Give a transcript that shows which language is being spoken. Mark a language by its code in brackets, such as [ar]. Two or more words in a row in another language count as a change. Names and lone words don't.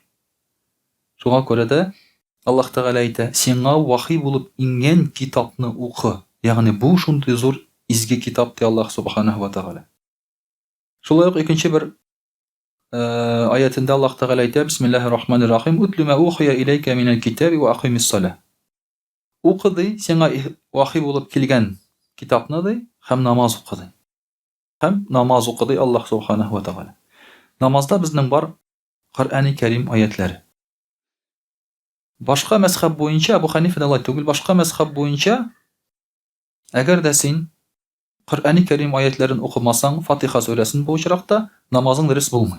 [tt] Шуңа күрә дә Аллаһ Тәгалә әйтә, сиңа вахи булып ингән китапны укы. Ягъни бу шундый зур изге китап ди Аллаһ [ar] سبحانه وتعالى. [tt] Шулай ук икенче бер аятында Аллаһ Тәгалә әйтә, [ar] بسم الله الرحمن الرحيم اتل ما أوحي إليك من الكتاب وأقم الصلاة. [tt] Укы ди, сиңа вахи булып килгән китапны ди, һәм намаз укы ди. Һәм намаз укы ди Аллаһ [ar] سبحانه وتعالى. [tt] Намазда безнең бар Коръәни Кәрим аятлары. Башка мәзһәб буенча, Абу Ханифа алай түгел, башка мәзһәб буенча, әгәр дә син Коръәни Кәрим аятларын укымасаң, Фатиха сүрәсен бу очракта намазың дөрес булмый.